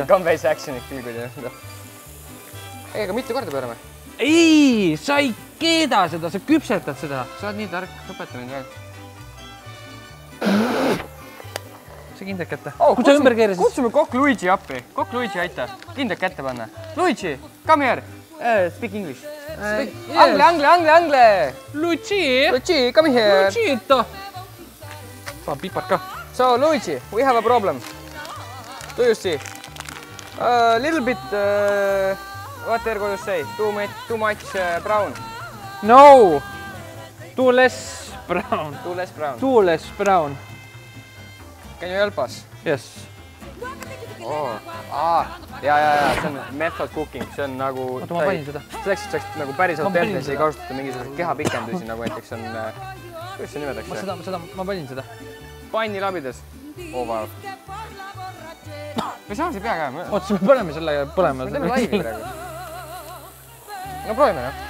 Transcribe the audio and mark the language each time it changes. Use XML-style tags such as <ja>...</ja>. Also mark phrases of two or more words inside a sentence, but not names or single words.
<et>Tegelikult on päris actionit küll, kui te... Ei, aga mitu korda pöörame? Ei, sa ei keeda seda, sa küpsetad seda. Sa oled nii tark, õpeta mind veel. Sa kindlad kätte. Oh, Kui sa ümber keerasid? Kutsume kokk Luigi appi. Kokk Luigi, aita. Kindlad kätte panna.</et> <en>Luigi, come here. Speak English. Angle. Luigi, come here.</en> <et>Luigito. Saab pipart ka.</et> <en>So, Luigi, we have a problem. Do you see? Little bit, what Ergo you say? Too much brown. No. Too less brown. Too less brown. Too less brown. Can you help us? Yes.</en> <et>Oh. Ja, see on</et> <en>method cooking,</en> <et>see on nagu... Oota, ma panin seda. Selleks, et saaks nagu päriselt tehes ei kasutada mingisugused kehapikendusi, nagu näiteks on... Kuidas see nimetakse? Ma panin seda. Panni labides.</et> <en>Oh, wow.</en> <et>Või samas ei pea ka? Oota, me paneme selle põlema. Me teeme laivi praegu. No proovime, jah.</et>